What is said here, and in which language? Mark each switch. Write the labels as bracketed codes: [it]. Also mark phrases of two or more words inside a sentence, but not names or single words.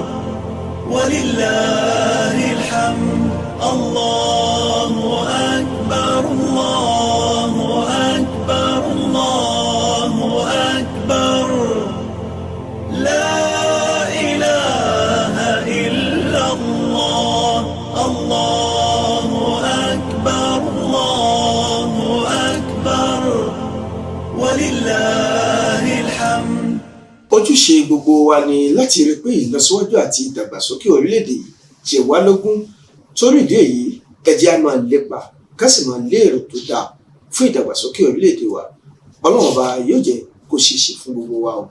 [ar] ولله الحمد الله أكبر الله أكبر الله أكبر لا إله إلا الله الله أكبر الله أكبر ولله الحمد. [yo] Ojúṣe gbogbo wa ni láti rí pé ìlọsíwájú àti ìdàgbàsókè orílẹ̀-èdè yìí jẹ wá lógún. Torí ìdí èyí ẹ jẹ́ á máa lépa ká sì máa lé èrò tó dáa fún ìdàgbàsókè orílẹ̀-èdè wa. Ọlọ́run ọba yóò jẹ́ kó ṣeéṣe fún gbogbo wa o.